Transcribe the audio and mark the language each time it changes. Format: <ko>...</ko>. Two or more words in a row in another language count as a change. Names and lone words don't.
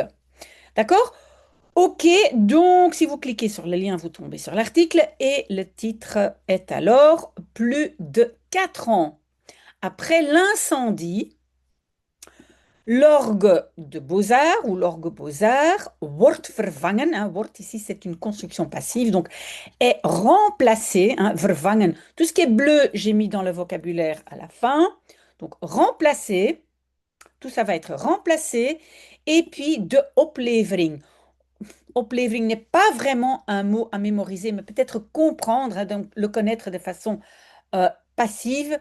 <fr>D'accord? Ok, donc si vous cliquez sur le lien, vous tombez sur l'article et le titre est alors plus de 4 ans après l'incendie, l'orgue de Beaux-Arts ou l'orgue Beaux-Arts</fr> <nl>wordt vervangen.</nl> <fr>Hein, wordt ici c'est une construction passive, donc est remplacé, hein, vervangen. Tout ce qui est bleu, j'ai mis dans le vocabulaire à la fin. Donc remplacé, tout ça va être remplacé. Et puis</fr> <nl>de oplevering.</nl> <fr>Oplevering n'est pas vraiment un mot à mémoriser, mais peut-être comprendre, hein, donc le connaître de façon passive.</fr>